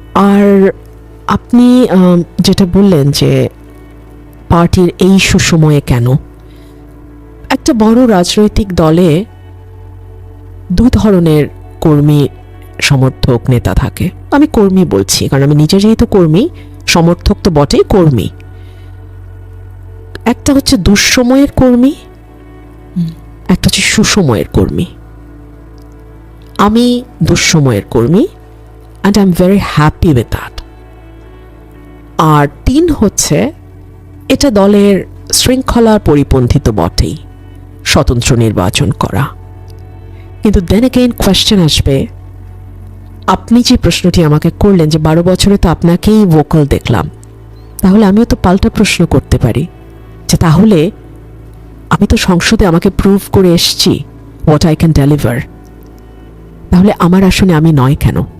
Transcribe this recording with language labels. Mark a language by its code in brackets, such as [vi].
[bn] আর আপনি যেটা বললেন যে পার্টির এই সুসময়ে কেন, একটা বড় রাজনৈতিক দলে 2 ধরনের কর্মী, সমর্থক, নেতা থাকে। আমি কর্মী বলছি কারণ আমি নিজে যেহেতু কর্মী, সমর্থক তো বটেই, কর্মী। একটা হচ্ছে দুঃসময়ের কর্মী, একটা হচ্ছে সুসময়ের কর্মী। আমি দুঃসময়ের কর্মী, [en] and I'm very happy with that. [bn] আর 3 হচ্ছে, এটা দলের শৃঙ্খলার পরিপন্থী তো বটেই, স্বতন্ত্র নির্বাচন করা। কিন্তু [en] then again [bn] কোয়েশ্চেন আসবে, আপনি যে প্রশ্নটি আমাকে করলেন যে 12 বছরে তো আপনাকেই ভোকাল দেখলাম, তাহলে আমিও তো পাল্টা প্রশ্ন করতে পারি যে তাহলে আমি তো সংসদে আমাকে প্রুভ করে এসছি [en] what I can deliver, [bn] তাহলে আমার আসনে আমি নয় কেন?